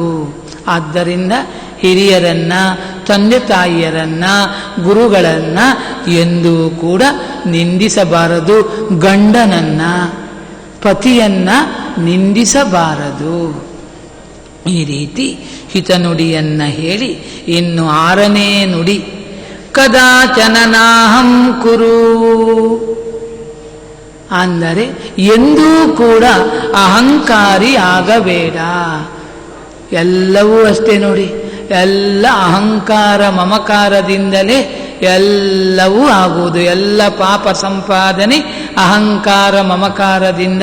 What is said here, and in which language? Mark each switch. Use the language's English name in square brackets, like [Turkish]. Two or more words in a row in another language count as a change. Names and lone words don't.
[Kannada] ಆದ್ದರಿಂದ ಹಿರಿಯರನ್ನ, ತಂದೆ ತಾಯಿಯರನ್ನ, ಗುರುಗಳನ್ನ ಎಂದೂ ಕೂಡ ನಿಂದಿಸಬಾರದು. ಗಂಡನನ್ನ, ಪತಿಯನ್ನ ನಿಂದಿಸಬಾರದು. ಈ ರೀತಿ ಹಿತನುಡಿಯನ್ನ ಹೇಳಿ ಇನ್ನು 6ನೇ ನುಡಿ, [Sanskrit] ಕದಾಚನ ನಾಹಂ ಕುರು. [Kannada] ಅಂದರೆ ಎಂದೂ ಕೂಡ ಅಹಂಕಾರಿ ಆಗಬೇಡ. ಎಲ್ಲವೂ ಅಷ್ಟೇ ನೋಡಿ, ಎಲ್ಲ ಅಹಂಕಾರ ಮಮಕಾರದಿಂದಲೇ ಎಲ್ಲವೂ ಆಗುವುದು. ಎಲ್ಲ ಪಾಪ ಸಂಪಾದನೆ ಅಹಂಕಾರ ಮಮಕಾರದಿಂದ.